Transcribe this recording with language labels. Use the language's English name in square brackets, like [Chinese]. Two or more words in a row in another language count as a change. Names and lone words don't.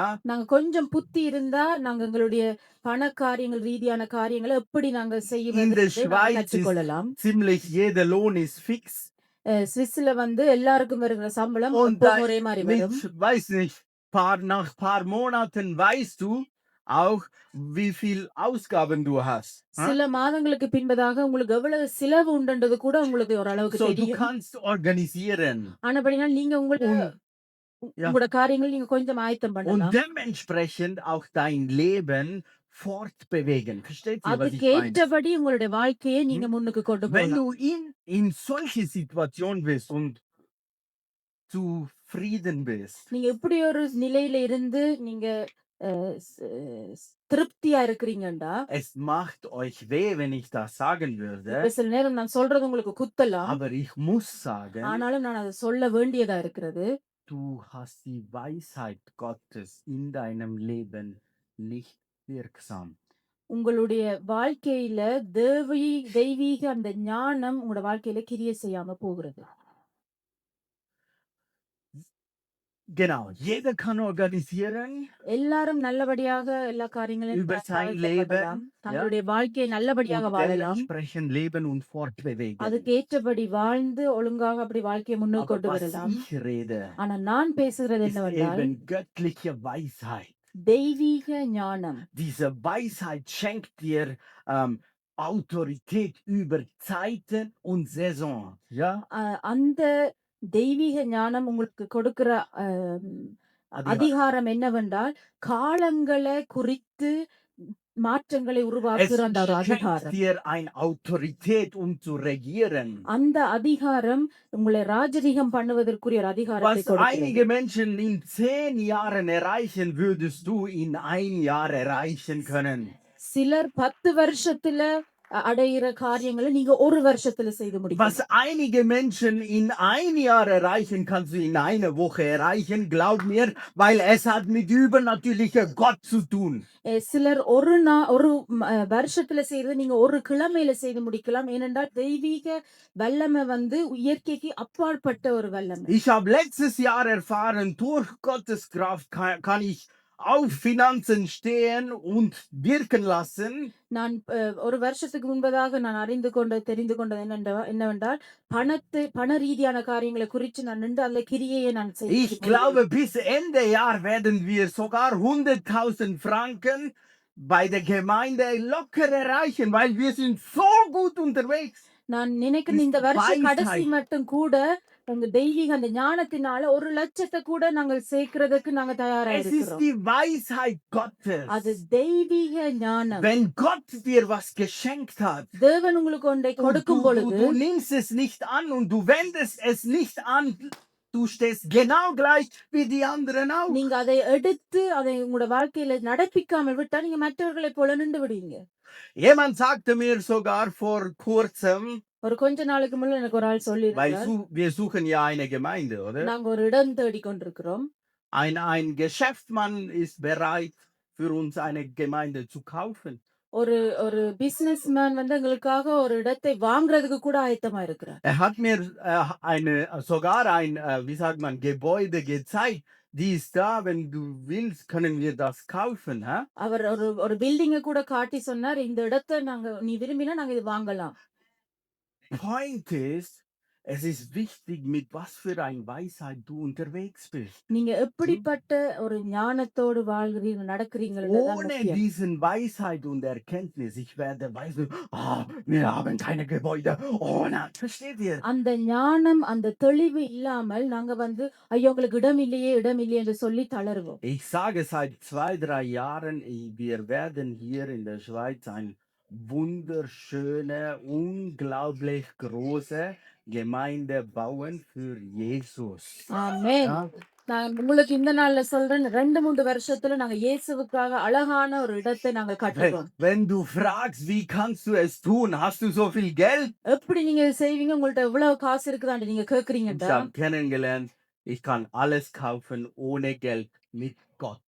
[Tamil] நாங்க கொஞ்சம் புத்தி இருந்தா நாங்க எங்களுடைய பண காரியங்கள் ரீதியான காரியங்களை எப்படி நாங்க [German] In der [Tamil] செய்ய [German] Schweiz [Tamil] கற்றுக்கொள்ளலாம். [German] ist ziemlich jeder Lohn ist fix. [Tamil] சுவிஸ்ல வந்து எல்லாருக்கும் வருகிற சம்பளம் [German] Und [Tamil] எப்பவும் ஒரே மாதிரி வரும். [German] weiß nicht, nach paar Monaten weißt du auch, wie viel Ausgaben du hast. [Tamil] சில மாதங்களுக்கு பின்பதாக உங்களுக்கு எவ்வளவு செலவு உண்டுன்றது கூட உங்களுக்கு ஓரளவுக்கு [German] So du [Tamil] தெரியும். [German] kannst organisieren. [Tamil] ஆனபடினால் நீங்க உங்களோட காரியங்கள் நீங்க கொஞ்சம் ஆயத்தம் [German] Und [Tamil] பண்ணலாம். [German] dementsprechend auch dein Leben fortbewegen. Versteht ihr, was ich [Tamil] அதுக்கு [German] meine? [Tamil] ஏற்றபடி உங்களுடைய வாழ்க்கையை நீங்க முன்னுக்கு கொண்டு [German] Wenn [Tamil] போகலாம். [German] du in solche Situation bist und zufrieden bist, [Tamil] நீங்க இப்படி ஒரு நிலையில இருந்து நீங்க திருப்தியா இருக்கிறீங்கண்டா, [German] Es macht euch weh, wenn ich das sagen [Tamil] இப்ப [German] würde, [Tamil] சில நேரம் நான் சொல்றது உங்களுக்கு குத்தலாம். [German] aber ich muss sagen, [Tamil] ஆனாலும் நான் அத சொல்ல வேண்டியதா இருக்கிறது. [German] du hast die Weisheit Gottes in deinem Leben nicht wirksam. [Tamil] உங்களுடைய வாழ்க்கையில தெய்வீக அந்த ஞானம் உங்களோட வாழ்க்கையில கிரியை செய்யாம போகிறது. [German] Genau, jeder kann organisieren [Tamil] எல்லாரும் நல்லபடியாக எல்லா காரியங்களையும் [German] über sein Leben, [Tamil] செயல்படலாம். [German] ja, [Tamil] தங்களுடைய வாழ்க்கையை நல்லபடியாக [German] und [Tamil] வாழலாம். [German] dementsprechend leben und fortbewegen. [Tamil] அதுக்கு ஏற்றபடி வாழ்ந்து ஒழுங்காக அப்படி வாழ்க்கையை முன்னோக்கி [German] Aber [Tamil] கொண்டு [German] was [Tamil] வரலாம். [German] ich rede, [Tamil] ஆனா நான் பேசுகிறது [German] ist [Tamil] என்னவென்றால் [German] eben göttliche Weisheit. [Tamil] தெய்வீக ஞானம். [German] Diese Weisheit schenkt dir Autorität über Zeiten und Saison. Ja, [Tamil] அந்த தெய்வீக ஞானம் உங்களுக்கு கொடுக்கிற அதிகாரம். அதிகாரம் என்னவென்றால் காலங்களை குறித்து மாற்றங்களை [German] Es [Tamil] உருவாக்குற அந்த ஒரு [German] schenkt [Tamil] அதிகாரம். [German] dir eine Autorität, um zu regieren. [Tamil] அந்த அதிகாரம் உங்களை ராஜரீகம் பண்ணுவதற்குரிய ஒரு அதிகாரத்தை [German] Was [Tamil] கொடுக்கிறது. [German] einige Menschen in 10 Jahren erreichen, würdest du in 1 Jahr erreichen können. [Tamil] சிலர் 10 வருஷத்துல அடையிற காரியங்களை நீங்க ஒரு வருஷத்துல செய்து முடிக்கலாம். [German] Was einige Menschen in 1 Jahr erreichen, kannst du in einer Woche erreichen. Glaub mir, weil es hat mit übernatürlicher Gott zu tun. [Tamil] சிலர் ஒரு வருஷத்துல செய்யறது நீங்க ஒரு கிழமையில செய்து முடிக்கலாம். ஏனென்றால் தெய்வீக வல்லமை வந்து இயற்கைக்கு அப்பாற்பட்ட ஒரு வல்லமை. [German] Ich habe letztes Jahr erfahren, durch Gottes Kraft kann ich auf Finanzen stehen und wirken lassen. [Tamil] நான் ஒரு வருஷத்துக்கு முன்பதாக நான் தெரிந்து கொண்டது என்னவென்றால் பண ரீதியான காரியங்களை குறித்து நான் நின்று அந்த கிரியையை நான் [German] Ich glaube, bis Ende Jahr werden wir sogar 100.000 Franken bei der Gemeinde locker erreichen, weil wir sind so gut unterwegs. [Tamil] நான் நினைக்கிறேன் இந்த வருஷ கடைசி [German] Weisheit. [Tamil] மட்டும் கூட உங்க தெய்வீக அந்த ஞானத்தினால 1,00,000 கூட நாங்கள் சேர்க்கிறதுக்கு நாங்க தயாரா [German] Es ist [Tamil] இருக்கிறோம். [German] die Weisheit Gottes. [Tamil] அது தெய்வீக ஞானம். [German] Wenn Gott dir was geschenkt hat, [Tamil] தேவன் உங்களுக்கு ஒன்றை [German] und [Tamil] கொடுக்கும் பொழுது [German] du nimmst es nicht an und du wendest es nicht an, du stehst genau gleich wie die anderen auch. [Tamil] நீங்க அதை எடுத்து அதை உங்களோட வாழ்க்கையில நடப்பிக்காமல் விட்டா நீங்க மற்றவர்களை போல நின்று விடுவீங்க. [German] Jemand sagte mir sogar vor kurzem, [Tamil] ஒரு கொஞ்ச நாளுக்கு முன்ன எனக்கு ஒரு ஆள் [German] weil [Tamil] சொல்லியிருக்கார், [German] wir suchen ja eine Gemeinde, oder? [Tamil] நாங்க ஒரு இடம் தேடி கொண்டிருக்கிறோம். [German] Ein Geschäftsmann ist bereit, für uns eine Gemeinde zu kaufen. [Tamil] ஒரு பிசினஸ்மேன் வந்து எங்களுக்காக ஒரு இடத்தை வாங்குறதுக்கு கூட ஆயத்தமா இருக்கிறார். [German] Er hat mir sogar ein, wie sagt man, Gebäude gezeigt. Die ist da, wenn du willst, können wir das kaufen. Hä? [Tamil] அவர் ஒரு பில்டிங்க கூட காட்டி சொன்னார், இந்த இடத்தை நீ விரும்பினா நாங்க இது வாங்கலாம். [German] Point ist, es ist wichtig, mit was für eine Weisheit du unterwegs bist. [Tamil] நீங்க எப்படிப்பட்ட ஒரு ஞானத்தோடு நடக்கிறீங்கன்றது தான் [German] Ohne [Tamil] முக்கியம். [German] diesen Weisheit und Erkenntnis, ich werde weisen, wir haben keine Gebäude. Oh nein, versteht ihr? [Tamil] அந்த ஞானம் அந்த தெளிவு இல்லாமல் நாங்க வந்து ஐயோ உங்களுக்கு இடம் இல்லையே என்று சொல்லி தளருவோம். [German] Ich sage seit 2-3 Jahren, wir werden hier in der Schweiz ein wunderschöne, unglaublich große Gemeinde bauen für Jesus. [Tamil] ஆமென். [German] Ja? [Tamil] நான் உங்களுக்கு இந்த நாள்ல சொல்றேன், 2-3 வருஷத்துல நாங்க இயேசுவுக்காக அழகான ஒரு இடத்தை நாங்க கட்டுறோம். [German] Wenn du fragst, wie kannst du es tun? Hast du so viel Geld? [Tamil] எப்படி நீங்க செய்வீங்க? உங்கள்ட்ட எவ்வளவு காசு இருக்குதான்னு நீங்க [German] Ich [Tamil] கேக்குறீங்கடா. [German] habe kennengelernt, ich kann alles kaufen ohne Geld mit Gott.